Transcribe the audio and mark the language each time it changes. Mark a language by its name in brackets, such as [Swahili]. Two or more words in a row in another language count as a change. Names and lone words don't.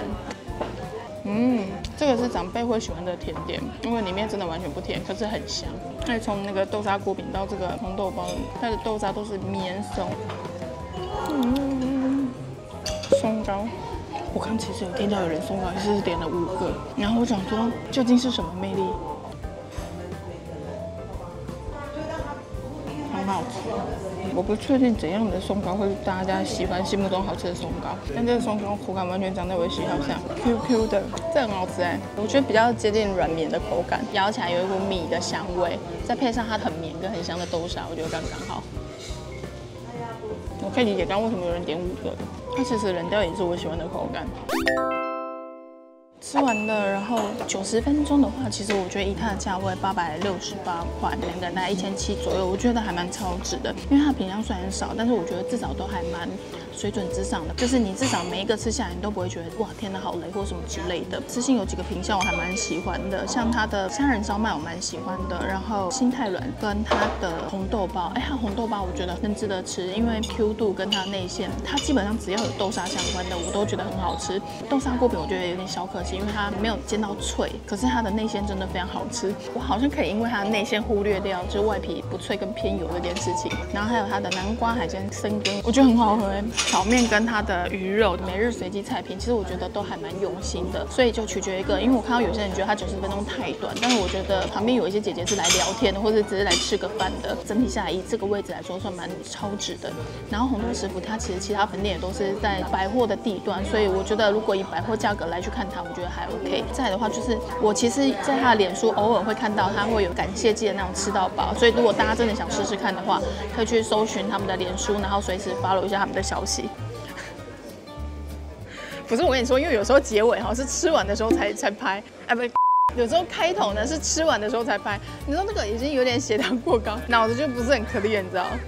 [Chinese] 這個是長輩會喜歡的甜點，因為裡面真的完全不甜，可是很香。而且從那個豆沙鍋餅到這個紅豆包，它的豆沙都是綿鬆。鬆糕，我剛其實有聽到有人鬆糕是點了5個，然後我想說究竟是什麼魅力？很好吃。我不確定怎樣的鬆糕會是大家喜歡心目中好吃的鬆糕，但這個鬆糕口感完全長在我的喜好上 ，QQ 的，這很好吃哎，我覺得比較接近軟綿的口感，咬起來有一股米的香味，再配上它很綿跟很香的豆沙，我覺得剛剛好。我可以理解剛剛為什麼有人點5個，它其實冷掉也是我喜歡的口感。吃完了，然後90 分鐘的話，其實我覺得以它的價位868塊，兩個人大概1700左右，我覺得還蠻超值的。因為它品項雖然少，但是我覺得至少都還蠻水準之上的，就是你至少每一個吃下來，你都不會覺得哇天哪好累或什麼之類的。吃信有幾個品項我還蠻喜歡的，像它的蝦仁燒麥我蠻喜歡的，然後心太軟跟它的紅豆包，它紅豆包我覺得很值得吃，因為 Q 度跟它內餡，它基本上只要有豆沙相關的我都覺得很好吃。豆沙鍋餅我覺得有點小可惜。因為它沒有煎到脆，可是它的內餡真的非常好吃。我好像可以因為它的內餡忽略掉就是外皮不脆跟偏油這件事情。然后還有它的南瓜海鮮生羹，我覺得很好喝。炒麵跟它的魚肉每日隨機菜品，其實我覺得都還蠻用心的，所以就取決於一個，因為我看到有些人覺得它90分鐘太短，但是我覺得旁邊有一些姐姐是來聊天的，或者只是來吃個飯的，整體下來以這個位置來說算蠻超值的。然後紅豆食府它其實其他分店也都是在百貨的地段，所以我覺得如果以百貨價格來去看它，我覺得還 OK。再來的話就是我其實在它的臉書偶爾會看到它會有感謝祭的那種吃到飽，所以如果大家真的想試試看的話，可以去搜尋他們的臉書，然後隨時 follow 一下他們的消息。不是我跟你說，因為有時候結尾是吃完的時候才拍，哎不。有時候開頭呢是吃完的時候才拍，你說那個已經有點血糖過高，腦子就不是很clear，你知道。